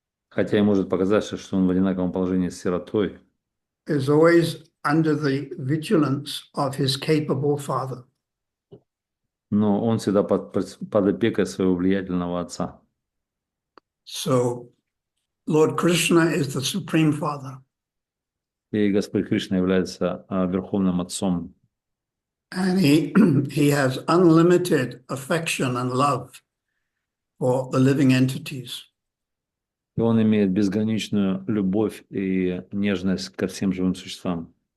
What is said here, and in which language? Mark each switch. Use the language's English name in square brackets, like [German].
[Russian] хотя и может показаться, что он в одинаковом положении с сиротой, [English] is always under the vigilance of his capable father. [Russian] но он всегда под опекой своего влиятельного отца. [English] So Lord Krishna is the Supreme Father, [Russian] И Господь Кришна является Верховным Отцом. [English] and he has unlimited affection and love for the living entities. [Russian] И Он имеет безграничную любовь и нежность ко всем живым существам.